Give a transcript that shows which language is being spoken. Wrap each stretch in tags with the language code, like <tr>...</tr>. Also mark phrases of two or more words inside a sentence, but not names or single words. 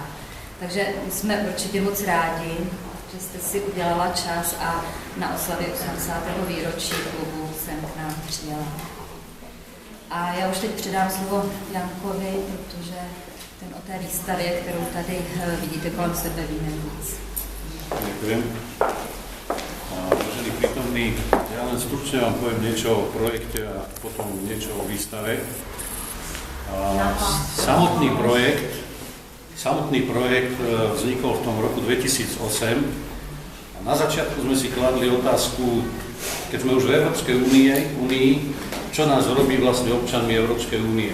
<cs>Takže jsme určitě moc rádi, že jste si udělala čas a na oslavě 80. výročí klubu jsem k nám přijela. A já už teď předám slovo Jankovi, protože ten o té výstavě, kterou tady vidíte kolem sebe, víme víc.</cs> <sk>Ďakujem. Vážení prítomní, ja len stručne vám poviem niečo o projekte a potom niečo o výstave. Samotný projekt vznikol v tom roku 2008 a na začiatku sme si kladli otázku, keď sme už v Európskej únii, čo nás robí vlastne občanmi Európskej únie.</sk>